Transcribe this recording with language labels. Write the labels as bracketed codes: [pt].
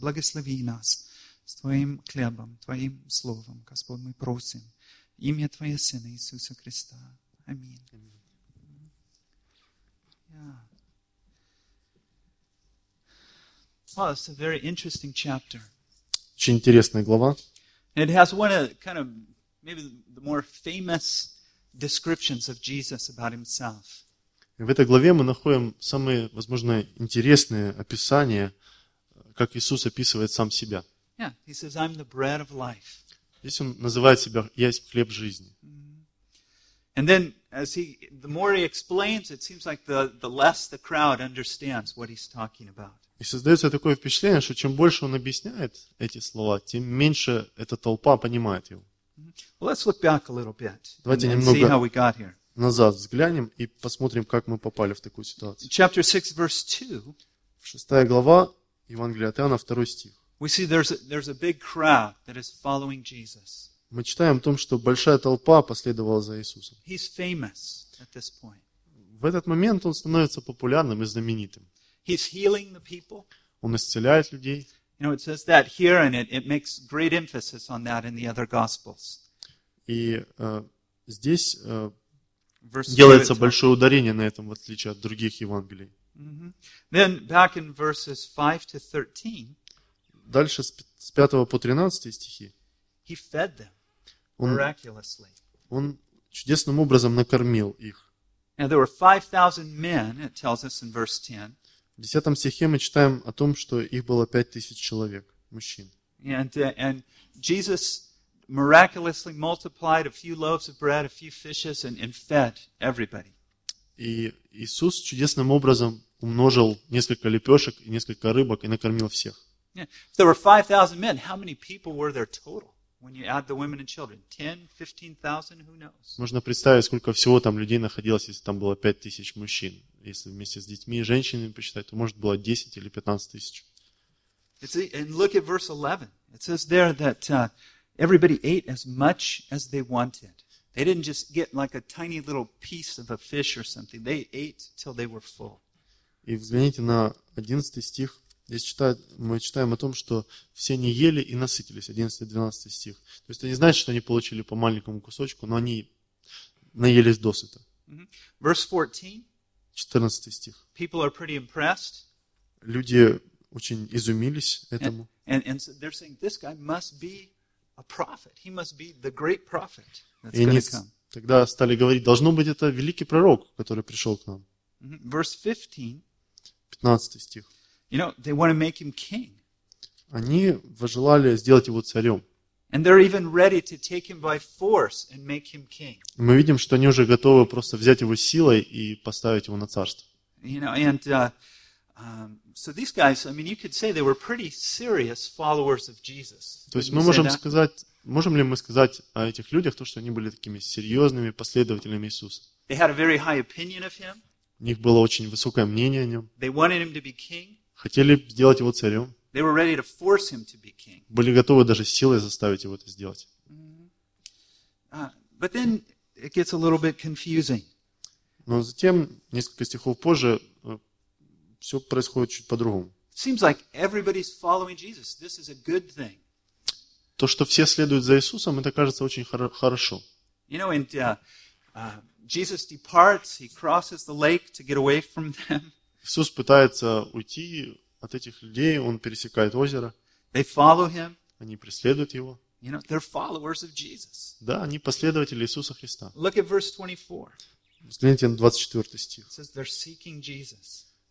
[ru] Благослови нас с Твоим хлебом, Твоим словом, Господь, мы просим. Имя Твоего Сына Иисуса Христа. Аминь. [en] Well, it's a very interesting chapter. [ru] Очень интересная глава. [en] It has one of kind of maybe the more famous descriptions of Jesus about himself. [ru] В этой главе мы находим самые, возможно, интересные описания, как Иисус описывает сам себя. [en] Yeah, he says, I'm the bread of life. [ru] Здесь он называет себя, я есть хлеб жизни. [en] And then, as he, the more he explains, it seems like the less the crowd understands what he's talking about. [ru] И создается такое впечатление, что чем больше он объясняет эти слова, тем меньше эта толпа понимает его. [en] Well, let's look back a little bit. [ru] Давайте немного назад взглянем и посмотрим, как мы попали в такую ситуацию. [en] Chapter 6, verse 2. [ru] Шестая глава Евангелия от Иоанна, второй стих. [en] We see there's a big crowd that is following Jesus. [ru] Мы читаем о том, что большая толпа последовала за Иисусом. [en] He's famous at this point. [ru] В этот момент он становится популярным и знаменитым. [en] He's healing the people. [ru] Он исцеляет людей. [en] You know, it says that here, and it makes great emphasis on that in the other gospels. [ru] И здесь делается большое ударение на этом, в отличие от других Евангелий. [en] Then back in verses 5 to 13. [ru] Дальше с 5 по 13 стихи. [en] He fed them miraculously. [ru] Он чудесным образом накормил их. [en] Now there were 5,000 men, it tells us in verse 10. [ru] В 10 стихе мы читаем о том, что их было 5000 человек, мужчин. [en] And Jesus miraculously multiplied a few loaves of bread, a few fishes, and fed everybody. [ru] И Иисус чудесным образом умножил несколько лепешек и несколько рыбок и накормил всех. [en] Yeah. If there were 5,000 men, how many people were there total? When you add the women and children, 10-15,000, who knows? [ru] Можно представить, сколько всего там людей находилось, если там было 5000 мужчин. Если вместе с детьми и женщинами посчитать, то может было 10 или 15 тысяч. [en] And look at verse 11. It says there that everybody ate as much as they wanted. They didn't just get like a tiny little piece of a fish or something. They ate till they were full. [ru] И взгляните на 11 стих. Здесь читают, мы читаем о том, что все они ели и насытились. 11-12 стих. То есть это не значит, что они получили по маленькому кусочку, но они наелись досыта. [en] Verse 14. [ru] 14 стих. [en] People are pretty impressed. [ru] Люди очень изумились этому. [en] And so they're saying, this guy must be a prophet. He must be the great prophet that's going to come. [ru] И тогда стали говорить, должно быть это великий пророк, который пришел к нам. [en] Verse 15. [ru] 15 стих. [en] You know, they want to make him king. [ru] Они пожелали сделать его царем. [en] And they're even ready to take him by force and make him king. [ru] Мы видим, что они уже готовы просто взять его силой и поставить его на царство. [en] You know, and so these guys, I mean, you could say they were pretty serious followers of Jesus. [ru] То есть мы можем сказать, можем ли мы сказать о этих людях то, что они были такими серьезными последователями Иисуса? [en] They had a very high opinion of him. [ru] У них было очень высокое мнение о нем. [en] They wanted him to be king. [ru] Хотели сделать его царем. [en] They were ready to force him to be king. [ru] Были готовы даже силой заставить его это сделать. [en] But then it gets a little bit confusing. [ru] Но затем, несколько стихов позже, все происходит чуть по-другому. [en] It seems like everybody's following Jesus. This is a good thing. [ru] То, что все следуют за Иисусом, это кажется очень хорошо. [en] You know, and Jesus departs, he crosses the lake to get away from them. [ru] Иисус пытается уйти от этих людей, он пересекает озеро. [en] They follow him. [ru] Они преследуют его. [en] You know, they're followers of Jesus. [ru] Да, они последователи Иисуса Христа. [en] Look at verse 24. [ru] Взгляните на 24 стих. [en] It says they're seeking Jesus.